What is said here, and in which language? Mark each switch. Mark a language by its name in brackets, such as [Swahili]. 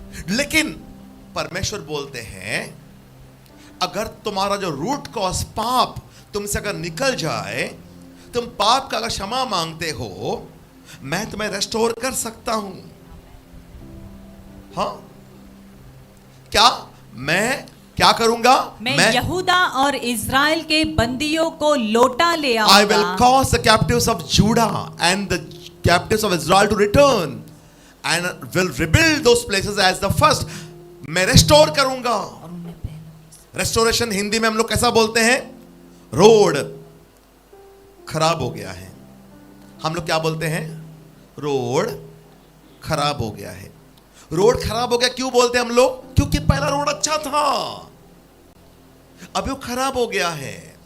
[Hindi] लेकिन परमेश्वर बोलते हैं अगर तुम्हारा जो रूट कॉज पाप तुमसे अगर निकल जाए, तुम पाप का अगर क्षमा मांगते हो, मैं तुम्हें रेस्टोर कर सकता हूं। हाँ, मैं क्या करूंगा? मैं यहूदा और इज़राइल के बंदियों को लौटा ले आऊंगा। [English] I will cause the captives of Judah and the captives of Israel to return and will rebuild those places as the first. [Hindi] मैं रेस्टोर करूंगा। रेस्टोरेशन हिंदी में हम लोग कैसा बोलते हैं? रोड खराब हो गया है, हम लोग क्या बोलते हैं? रोड खराब हो गया है। रोड खराब हो गया क्यों बोलते हैं हम लोग? क्योंकि पहला रोड अच्छा था, अभी वो खराब हो गया है।